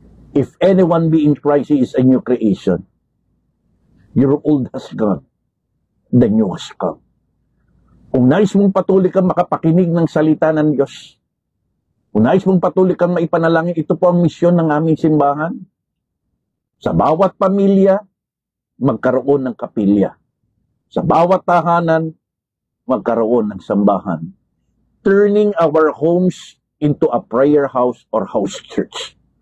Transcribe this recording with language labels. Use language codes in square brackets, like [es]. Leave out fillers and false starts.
[en] If anyone be in Christ, he is a new creation. Your old has gone, the new has come. [tl] Kung nais mong patuloy kang makapakinig ng salita ng Diyos, kung nais mong patuloy kang maipanalangin, ito po ang misyon ng aming simbahan. Sa bawat pamilya, magkaroon ng kapilya. Sa bawat tahanan, magkaroon ng sambahan. [en] Turning our homes into a prayer house or house church.